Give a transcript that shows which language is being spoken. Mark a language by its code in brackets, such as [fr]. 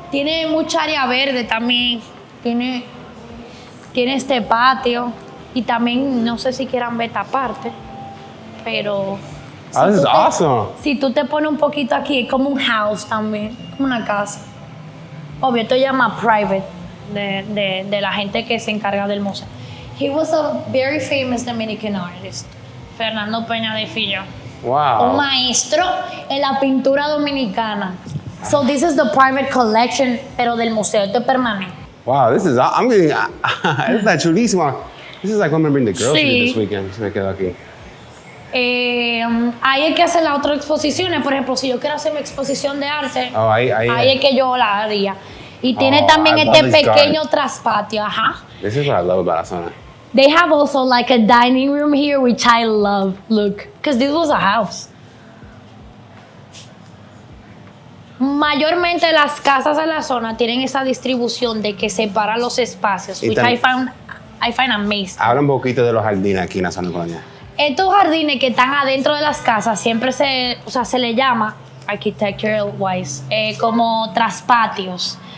[es] Tiene mucha área verde también. Tiene este patio. Y también, no sé si quieran ver esta parte, pero... [en] This is awesome. [es] Si tú te pones un poquito aquí, es como un house también, como una casa. Obvio, esto llama private, de la gente que se encarga del museo. [en] He was a very famous Dominican artist, Fernando Peña Defillo. Wow. [es] Un maestro en la pintura dominicana. [en] So this is the private collection, [es] pero del museo, esto es permanente. [en] Wow, this is... I'm getting... [es] Esta chulísima. [en] This is like when we bring the girls here this weekend. [es] Se me quedo aquí. Ahí hay que hacer las otras exposiciones. Por ejemplo, si yo quiero hacer mi exposición de arte, ahí es que yo la haría. Y tiene también este pequeño traspatio. Ajá. [en] This is what I love about la zona. They have also like a dining room here, which I love. Look, because this was a house. [es] Mayormente las casas de la zona tienen esa distribución de que separa los espacios, [en] which I find amazing. [es] Habla un poquito de los jardines aquí en la zona colonial. Estos jardines que están adentro de las casas siempre se le llama, [en] architectural wise, [es] como traspatios.